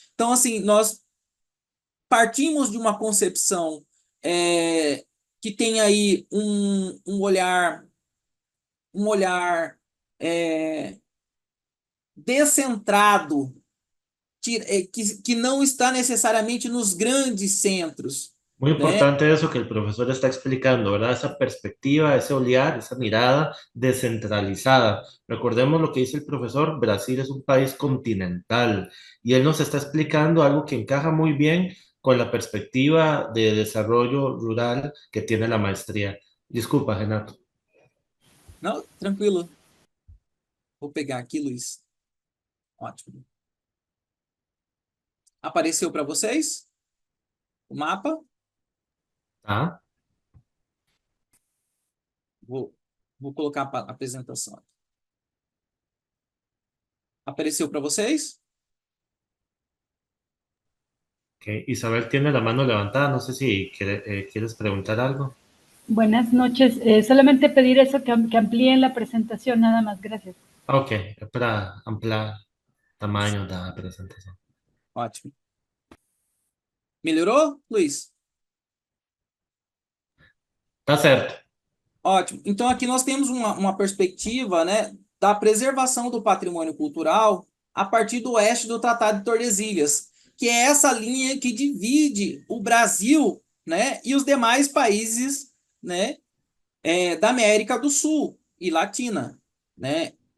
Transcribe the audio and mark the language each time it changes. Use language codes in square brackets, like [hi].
[pt] Então, assim, nós partimos de uma concepção que tem aí um olhar é, descentrado, que não está necessariamente nos grandes centros, [es] Muy [pt] né? [es] importante eso que el profesor está explicando, ¿verdad? Esa perspectiva, ese olear, esa mirada descentralizada. Recordemos lo que dice el profesor, Brasil es un país continental y él nos está explicando algo que encaja muy bien con la perspectiva de desarrollo rural que tiene la maestría. Disculpa, Renato. [pt] Não, tranquilo. Vou pegar aqui, Luiz. Ótimo. Apareceu para vocês o mapa? Ah, Vou, vou colocar a apresentação. Apareceu para vocês? ok. [es] Isabel tiene la mano levantada, no sé si quieres preguntar algo. Buenas noches. Solamente pedir eso, que amplíen la presentación, nada más. Gracias. [pt] Ok, é para ampliar o tamanho da apresentação. Ótimo. Melhorou, Luiz? Tá certo. Ótimo. Então, aqui nós temos uma perspectiva, né, da preservação do patrimônio cultural a partir do oeste do Tratado de Tordesilhas, que é essa linha que divide o Brasil, né, e os demais países, né, da América do Sul e Latina, né?